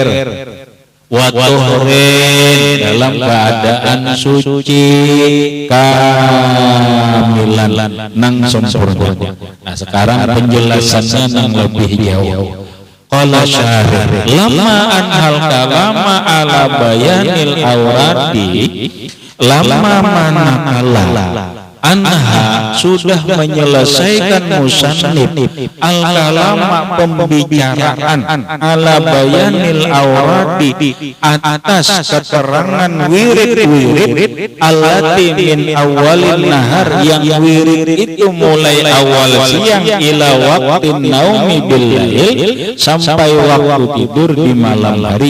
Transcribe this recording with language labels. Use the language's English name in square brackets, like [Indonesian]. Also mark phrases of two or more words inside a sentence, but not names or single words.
[Arabic] وطهر, [Indonesian] dalam keadaan suci kamilan, nang sempurna. Nah sekarang penjelasannya nang lebih jauh. [Arabic] قال الشارح لما أنهى الكلام على بيان الأوراد, [Indonesian] lama manakala anha sudah menyelesaikan [Arabic] مصنف الكلام [Indonesian] pembicaraan [Arabic] على بيان الأوراد [Indonesian] atas keterangan wirid [Arabic] التي من أول النهار, [Indonesian] yang wirid itu mulai awal siang [Arabic] إلى وقت النوم بالليل, [Indonesian] sampai waktu tidur di malam hari.